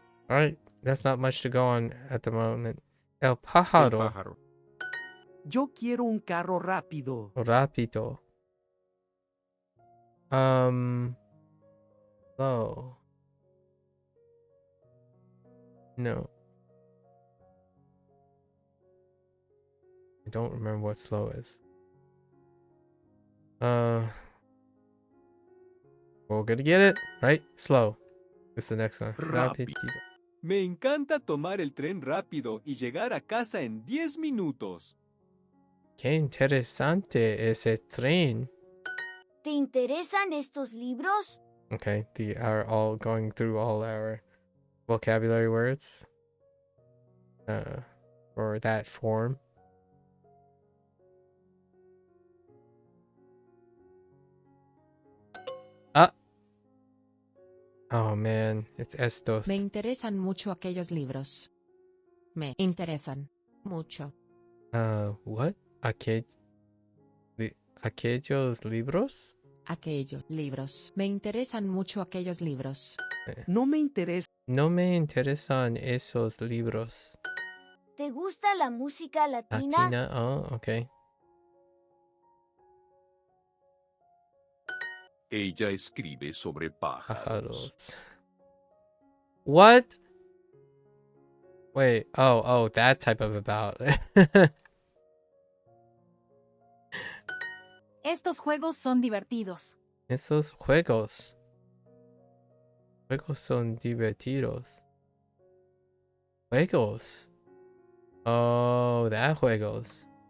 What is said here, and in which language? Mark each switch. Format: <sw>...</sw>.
<en>All right, that's not much to go on at the moment.</en> <es>El El pájaro. pájaro. Yo quiero un carro rápido. Rápido.</es> <en>Slow. No. I don't remember what slow is. We're gonna get it, right? Slow. This is the next one.</en> <es>Rápido. Rapidito. Me encanta tomar el tren rápido y llegar a casa en 10 minutos. Qué interesante ese tren. ¿Te interesan estos libros?</es> <en>Okay, they are all going through all our vocabulary words. For that form. Oh man, it's estos.</en> <es>Me interesan mucho aquellos libros. Me interesan mucho.</es> <en>What?</en> <es>Aquellos libros? Aquellos libros. Me interesan mucho aquellos libros. No me interesa. No me interesan esos libros. ¿Te gusta la música latina?</es> <en>Latina? Oh, okay.</en> <es>Ella escribe sobre pájaros. Pájaros.</es> <en>What? Wait, oh, that type of about.</en> <es>Estos juegos son divertidos. Esos juegos. Juegos son divertidos. Juegos.</es> <en>Oh, that juegos.</en>